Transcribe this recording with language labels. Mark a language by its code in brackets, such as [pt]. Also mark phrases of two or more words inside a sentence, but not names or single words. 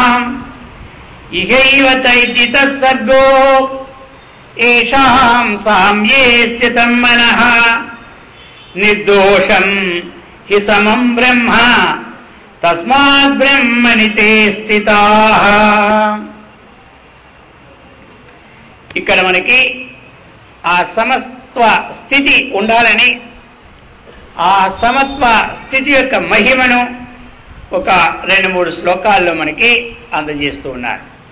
[sa] इहैव तैर्जितः सर्गो येषां साम्ये स्थितं मनः निर्दोषं हि समं ब्रह्म तस्मात् ब्रह्मणि ते స్థితాః. [te] ఇక్కడ మనకి ఆ సమత్వ స్థితి ఉండాలని, ఆ సమత్వ స్థితి యొక్క మహిమను ఒక 2-3 శ్లోకాల్లో మనకి అందజేస్తూ ఉన్నారు.